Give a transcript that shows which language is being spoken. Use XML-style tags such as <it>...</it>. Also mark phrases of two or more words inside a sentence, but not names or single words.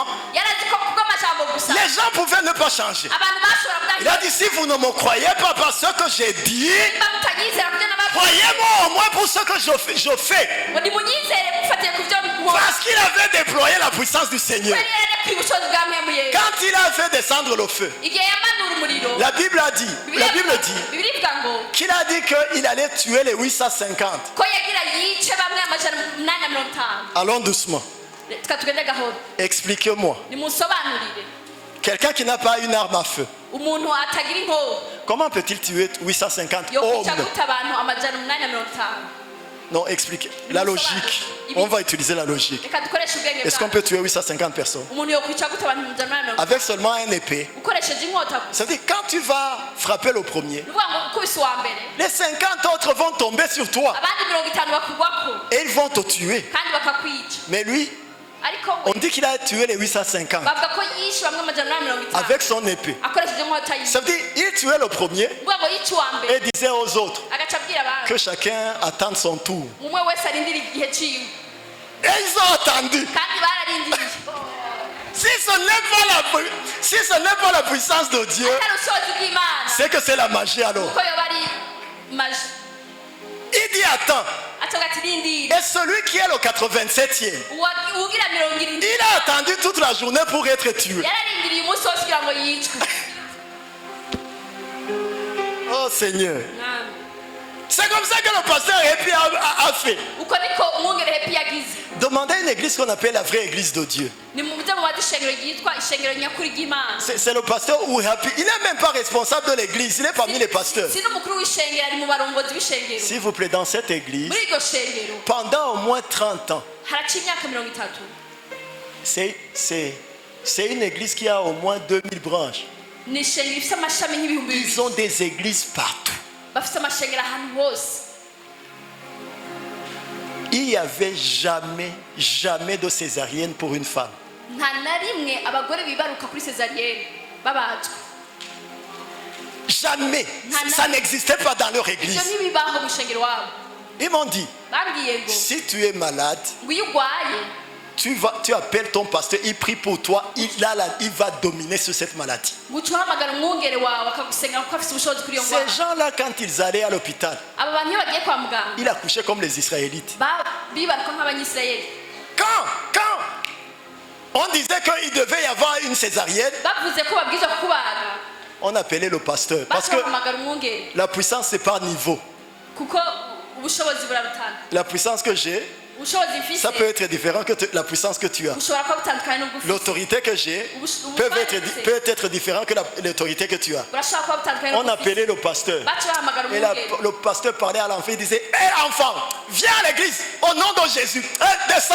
<rn>yarazi ko kubw'amajambo gusa</rn> <fr>les gens pouvaient ne pas changer.</fr> <rn>abantu bashobora</rn> <fr>Il a</fr> <rn>kudahinduka</rn> <fr>dit, si vous ne me croyez pas par ce que j'ai dit,</fr> <rn>niba mutanyizera kubyo nababwiye</rn> <fr>croyez-moi au moins pour ce que je fais.</fr> <rn>ngo nimunyizere mufatiye ku byo nkora</rn> <fr>Parce qu'il avait déployé la puissance du Seigneur.</fr> <rn>yari yararekuye ubushobozi bwa mpemu yesu</rn> <fr>Quand il a fait descendre le feu,</fr> <rn>igihe yamanura umuriro</rn> <fr>la Bible dit</fr> <rn>bibiri ivuga ngo</rn> <fr>qu'il a dit qu'il allait tuer les 850.</fr> <rn>ko yagira yice bamwe amajana 850</rn> <fr>Allons doucement.</fr> <rn>reka tugende gahoro</rn> <fr>Expliquez-moi.</fr> <rn>nimunsobanurire</rn> <fr>Quelqu'un qui n'a pas une arme à feu,</fr> <rn>umuntu atagira inkoho</rn> <fr>comment peut-il tuer 850</fr> <rn>yo kwica</rn> <fr>hommes?</fr> <rn>gute abantu amajana 850</rn> <fr>Non, expliquez. La logique. On va utiliser la logique.</fr> <rn>reka dukoreshe ubwenge</rn> <fr>Est-ce qu'on</fr> <rn>bwacu</rn> <fr>peut tuer 850 personnes</fr> <rn>umuntu yo kwica gute abantu amajana 850</rn> <fr>avec seulement un épée?</fr> <rn>ukoresheje inkota gusa</rn> <fr>C'est-à-dire, quand tu vas frapper le premier,</fr> <rn>ni ukuvuga ngo ukubise uwa mbere</rn> <fr>les 50 autres vont tomber sur toi</fr> <rn>abandi 50 bakugwako</rn> <fr>et ils vont te tuer.</fr> <rn>kandi bakakwica</rn> <fr>Mais lui,</fr> <rn>ariko</rn> <fr>on</fr> <rn>we</rn> <fr>dit qu'il a tué les 850</fr> <rn>bavuga ko yishe bamwe amajana 850</rn> <fr>avec son épée.</fr> <rn>akoresheje inkota yiwe</rn> <fr>Ça veut dire, il tuait le premier</fr> <rn>uvuga ngo yica uwa mbere</rn> <fr>et disait aux autres</fr> <rn>agaca abwira abandi</rn> <fr>que chacun attende son tour.</fr> <rn>umwe wese arindira igihe ciwe</rn> <fr>Et ils ont attendu.</fr> <rn>kandi bararindiriye</rn> <fr>Si ce n'est pas la puissance de Dieu,</fr> <rn>atari ubushobozi bw'imana</rn> <fr>c'est que c'est la magie alors.</fr> <rn>ko yoba ari maji</rn> <fr>Il dit attends.</fr> <rn>acaga ati rindira</rn> <fr>Et celui qui est le 87e,</fr> <rn>ugira 70</rn> <fr>il a attendu toute la journée pour être tué.</fr> <rn>yararindiriye umunsi wose kugira ngo yicwe</rn> <fr>Oh Seigneur.</fr> <rn>Mwami.</rn> <fr>C'est comme ça que le pasteur Epi a fait.</fr> <rn>uko niko umwungere hepi yagize</rn> <fr>Demandez à une église qu'on appelle la vraie église de Dieu.</fr> <rn>ni mu byo mubaza ishengero ryitwa ishengero nyakuri ry'imana</rn> <fr>C'est le pasteur Ouhapi. Il n'est même pas responsable de l'église. Il est parmi les pasteurs.</fr> <rn>si n'umukuru w'ishengero ari mu barongozi b'ishengero</rn> <fr>S'il vous plaît, dans cette église,</fr> <rn>muri iryo shengero</rn> <fr>pendant au moins 30 ans,</fr> <rn>haraca imyaka 30</rn> <fr>c'est une église qui a au moins 2000 branches.</fr> <rn>ni ishengero ifite amashami nk'ibihumbi</rn> <fr>Ils</fr> <rn>bibiri</rn> <fr>ont des églises partout.</fr> <rn>bafite amashengero ahantu hose</rn> <fr>Il n'y avait jamais de césarienne pour une femme.</fr> <rn>nta na rimwe abagore bibaruka kuri sezariyene babazwe</rn> <fr>Jamais. Ça n'existait pas dans leur</fr> <rn>ibyo</rn> <fr>église.</fr> <rn>ntibibaho mu ishengero wabo</rn> <fr>Ils m'ont dit,</fr> <rn>bambwiye ngo</rn> <fr>si tu es malade,</fr> <rn>ngo iyo urwaye</rn> <fr>tu appelles ton pasteur, il prie pour toi, il va dominer sur cette maladie.</fr> <rn>ngo uca uhamagara umwungere wawe akagusenga kuko afite ubushobozi kuri iyo</rn> <fr>Ces</fr> <rn>ndwara</rn> <fr>gens-là, quand ils allaient à l'hôpital,</fr> <rn>aba bantu iyo bagiye kwa muganga</rn> <fr>ils accouchaient comme les Israélites.</fr> <rn>bibaruka nk'abanyisirayeli</rn> <fr>Quand on disait qu'il devait y avoir une césarienne,</fr> <rn>bavuze ko babwirizwa kubaga</rn> <fr>on appelait le pasteur. Parce que</fr> <rn>bahamagara umwungere</rn> <fr>la puissance, c'est par niveau.</fr> <rn>kuko ubushobozi burarutana</rn> <fr>La puissance que j'ai,</fr> <rn>ubushobozi mfise</rn> <fr>ça peut être différent que la puissance que tu as.</fr> <rn>bushobora kuba butandukanye n'ubwo ufite</rn> <fr>L'autorité que j'ai peut être différent que l'autorité que tu as.</fr> <rn>burashobora kuba butandukanye</rn> <fr>On</fr> <rn>n'ubwo ufite</rn> <fr>appelait le pasteur.</fr> <rn>baca bahamagara</rn> <fr>Et</fr> <rn>umwungere</rn> <fr>le pasteur parlait à l'enfant, il disait, hé enfant, viens à l'église, au nom de Jésus, descends.</fr>